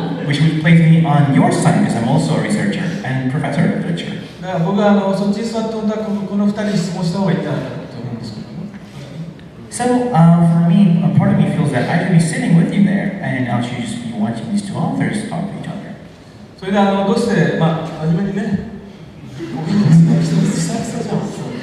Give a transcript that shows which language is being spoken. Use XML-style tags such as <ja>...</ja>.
<en>which would place me on your side because I'm also a researcher and professor of literature.</en> <ja>だから僕はそっちに座って本当はこの2人に質問した方がいいんじゃないかと思うんですけども。</ja> <en>So for me, a part of me feels that I should be sitting with you there, and I should just be watching these two authors talk to each other.</en> <ja>それでどうして初めにね、おいいですね、久々じゃん。</ja>